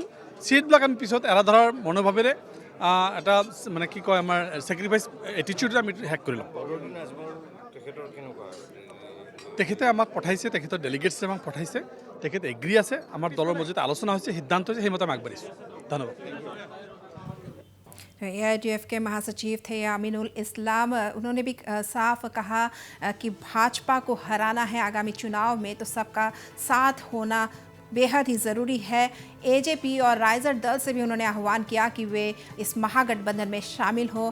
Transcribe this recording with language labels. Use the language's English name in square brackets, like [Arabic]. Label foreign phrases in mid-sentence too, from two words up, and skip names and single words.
[Assamese] চিটবিলাক আমি পিছত এৰা ধৰাৰ মনোভাৱেৰে এটা মানে কি কয় আমাৰ [English] sacrifice attitude [Assamese] আমি হেক কৰি ল'ম। তেখেতে আমাক পঠাইছে, তেখেতৰ ডেলিগেটছে আমাক পঠাইছে, তেখেতে এগ্ৰী আছে, আমাৰ দলৰ মাজতে আলোচনা হৈছে, সিদ্ধান্ত হৈছে, সেইমতে আমি আগবাঢ়িছোঁ। ধন্যবাদ। [Hindi] AIUDF के महासचिव थे अमीनुल इस्लाम, उन्होंने भी साफ कहा कि भाजपा को हराना है आगामी चुनाव में तो सबका साथ होना बेहद ही ज़रूरी है। AJP और राइजर दल से भी उन्होंने आह्वान किया कि वे इस महागठबंधन में शामिल हो।